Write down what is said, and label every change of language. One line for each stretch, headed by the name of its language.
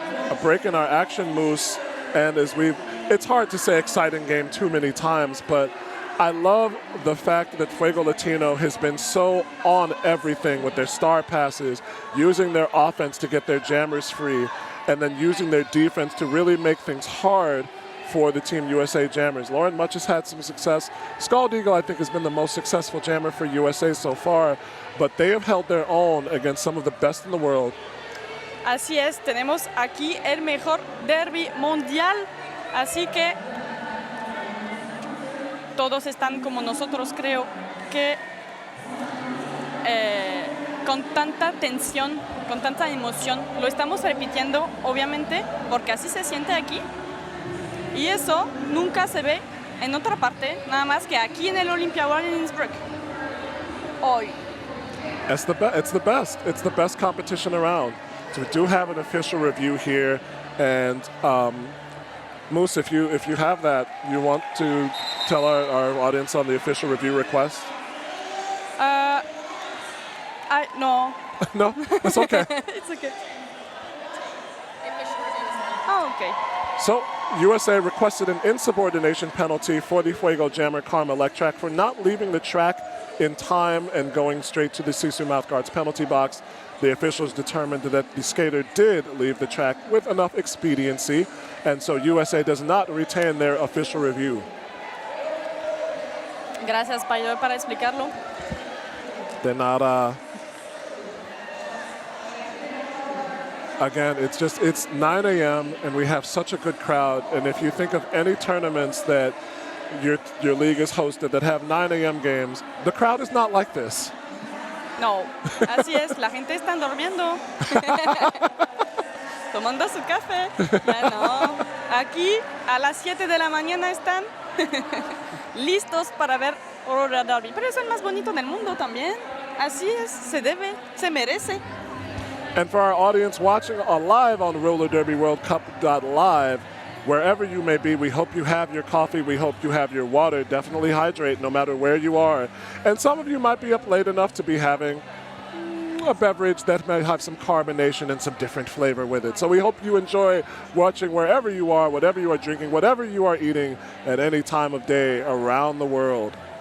English: A break in our action, Moose, and it's hard to say exciting game too many times, but I love the fact that Fuego Latino has been so on everything with their star passes, using their offense to get their jammers free, and then using their defense to really make things hard for the Team USA jammers. Lauren Much has had some success. Scald Eagle, I think, has been the most successful jammer for USA so far, but they have held their own against some of the best in the world.
Spanish: Así es, tenemos aquí el mejor derby mundial, así que todos están como nosotros, creo que con tanta tensión, con tanta emoción, lo estamos repitiendo, obviamente, porque así se siente aquí. Y eso nunca se ve en otra parte, nada más que aquí en el Olympia World en Innsbruck. Hoy.
English: It's the best. It's the best competition around. So we do have an official review here, and Moose, if you have that, you want to tell our audience on the official review request? No. No, it's okay. It's okay. Oh, okay. So USA requested an insubordination penalty for the Fuego jammer Karma Electrac for not leaving the track in time and going straight to the Sisu Mouthguard's penalty box. The officials determined that the skater did leave the track with enough expediency, and so USA does not retain their official review.
Spanish: Gracias, Paidor, para explicarlo. De nada.
English: Again, it's 9 a.m. and we have such a good crowd. And if you think of any tournaments that your league is hosted that have 9 a.m. games, the crowd is not like this.
Spanish: No, así es, la gente está durmiendo, tomando su café. Ya no, aquí a las 7 de la mañana están listos para ver Roller Derby. Pero es el más bonito del mundo también. Así es, se debe, se merece.
English: And for our audience watching live on Roller Derby World Cup.live, wherever you may be, we hope you have your coffee, we hope you have your water. Definitely hydrate no matter where you are. And some of you might be up late enough to be having a beverage that may have some carbonation and some different flavor with it. So we hope you enjoy watching wherever you are, whatever you are drinking, whatever you are eating at any time of day around the world.